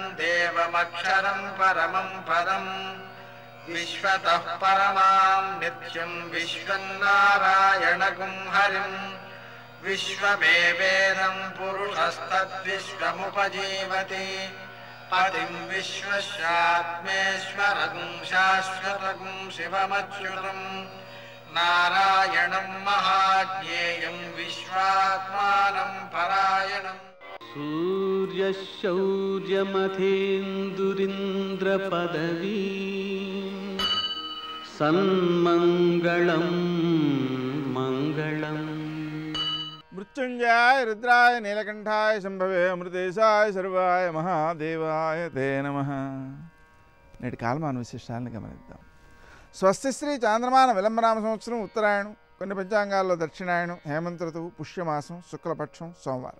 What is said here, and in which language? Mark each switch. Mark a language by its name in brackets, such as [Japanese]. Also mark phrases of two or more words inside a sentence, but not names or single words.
[Sanskrit] देवमक्षरं परमं पदं विश्वतः परमां नित्यं विश्वं नारायणगुं हरिं विश्वमेवेदं पुरुषस्तद्विश्वमुपजीवति पतिं विश्वस्यात्मेश्वरगुं शाश्वतगुं शिवमच्युतं नारायणं महाज्ञेयं विश्वात्मानं परायणम्. सूर्यशौर्यमथेन्दुरिन्द्रपदवी सन्मङ्गलं मङ्गलम्. మృత్యుంజయాయ రుద్రాయ నీలకంఠాయ శంభవే అమృతేశాయ సర్వాయ మహాదేవాయ తే నమః. [Telugu] నేటి కాలమాన విశేషాలను గమనిద్దాం. స్వస్తి శ్రీ చాంద్రమాన విలంబనామ సంవత్సరం ఉత్తరాయణం, కొన్ని పంచాంగాల్లో దక్షిణాయనం, హేమంత ఋతువు, పుష్యమాసం, శుక్లపక్షం, సోమవారం.